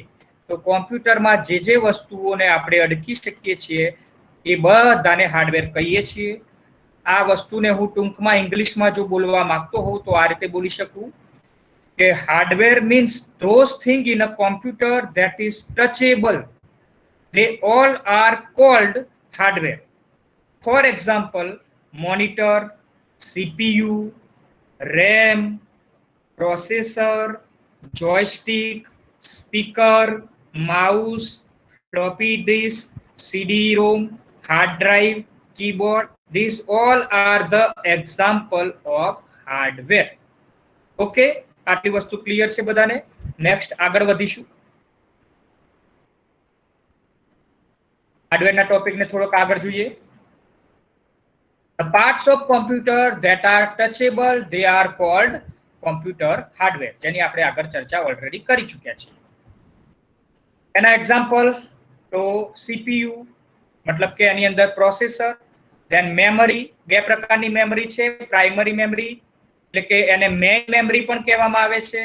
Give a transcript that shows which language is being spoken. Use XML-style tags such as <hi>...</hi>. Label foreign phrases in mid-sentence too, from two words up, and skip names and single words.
<gu>તો કોમ્પ્યુટરમાં જે વસ્તુઓને આપણે અડકી શકીએ છીએ એ બધાને હાર્ડવેર કહીએ છીએ. આ વસ્તુને હું ટૂંકમાં ઇંગ્લિશમાં જો બોલવા માંગતો હોઉં તો આ રીતે બોલી શકું કે</gu> <en>hardware means those thing in a computer that is touchable. They all are called hardware. For example, monitor, CPU, RAM, processor, joystick, speaker, mouse, floppy disk, CD-ROM, hard drive, keyboard, these all are the example of hardware.</en> <gu>ઓકે, આટલી વસ્તુ ક્લિયર છે બધાને? નેક્સ્ટ આગળ વધીશું. હાર્ડવેરના ટોપિકને થોડોક આગળ જોઈએ.</gu> <en>The parts of computer that are touchable, they are called computer hardware,</en> <gu>જેની આપણે આગળ ચર્ચા ઓલરેડી કરી ચૂક્યા છીએ. એના એક્ઝામ્પલ તો CPU, મતલબ કે એની અંદર પ્રોસેસર,</gu> <en>then memory,</en> <gu>બે પ્રકારની મેમરી છે,</gu> <en>primary memory</en> <gu>એટલે કે એને</gu> <en>main memory</en> <gu>પણ કહેવામાં આવે છે.</gu>